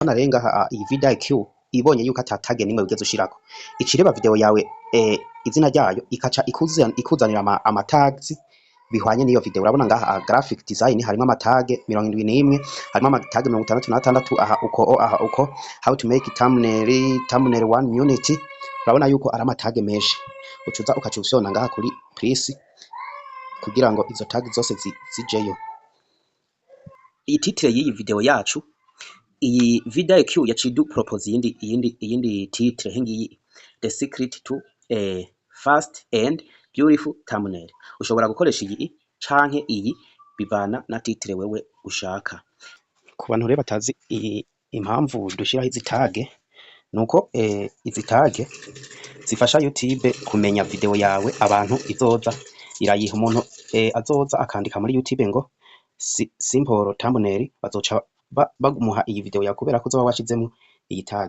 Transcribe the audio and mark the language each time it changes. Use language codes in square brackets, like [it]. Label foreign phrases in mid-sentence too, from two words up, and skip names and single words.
[rn] narenga iyi VidIQ ibonye yuko atatage nimwe ugeze ushirako icireba video yawe izina ryayo ikaca ikuzanira ama tags bihwanye n'iyo video. Urabona ngaha [en] graphic design [rn] harimo ama tag 71 harimo ama tag 66 aha uko [en] how to make thumbnail 1 unity. [rn] Urabona yuko ari ama tag menshi ucuza ukacufyona ngaha kuri please kugira ngo izo tag zose zijeyo. Iyi titre y'iyi video yacu, iyi VidIQ yacidu propose iyindi titre hengiyi [en] the secret to a fast and beautiful thumbnail. [rn] Ushobora gukoresha iyi canke iyi bivana na titre wewe ushaka. Ku bantu rero batazi impamvu dushiraho izi tag nuko izi tag zifasha YouTube kumenya video yawe abantu izoza irayiha umuntu azoza akandika muri YouTube ngo [en] simple thumbnail [rn] bazoca bagumuha iyi video yawe kubera ko uzoba washizemo iyi tag.